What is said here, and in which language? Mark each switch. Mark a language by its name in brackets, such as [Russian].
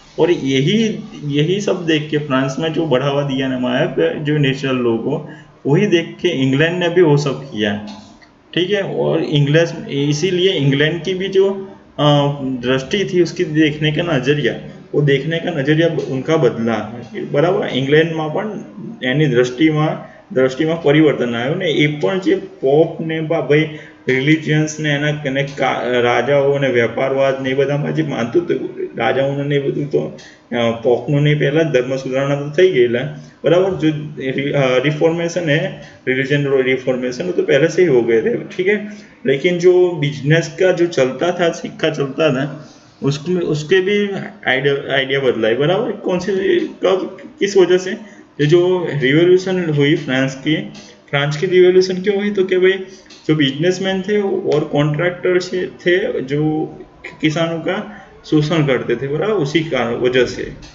[Hindi] और यही सब देख के फ्रांस में जो बढ़ावा दिया ना हमारे जो नेचुरल लॉ को, वही देख के इंग्लैंड ने भी वो सब किया। ठीक है। और इसीलिए इंग्लैंड की भी जो दृष्टि थी, उसकी देखने का नजरिया उनका बदला। बराबर इंग्लैंड में [Gujarati] पण એની દ્રષ્ટિમાં પરિવર્તન આવ્યું ને એ પણ જે પોપ ને ભાઈ રિલિજિયન્સ ને એના રાજાઓ ને વ્યાપારવાદ ને એ બધામાં જે માનતું હતું રાજાઓને ને એ બધું તો પોપનું ને પહેલા જ ધર્મ સુધારણા તો થઈ ગયેલા। [Hindi] बराबर जो रिफॉर्मेशन है, रिलीजन रिफॉर्मेशन, वो तो पहले से ही हो गए थे। ठीक है। लेकिन जो बिजनेस का जो चलता था, सिक्का चलता था, उसके भी आइडिया बदला है। बराबर कौन से कब किस वजह से ये जो रिवॉल्यूशन हुई फ्रांस की रिवॉल्यूशन क्यों हुई, तो कि भाई जो बिजनेसमैन थे और कॉन्ट्रैक्टर थे जो किसानों का शोषण करते थे, बराबर उसी कारण वजह से।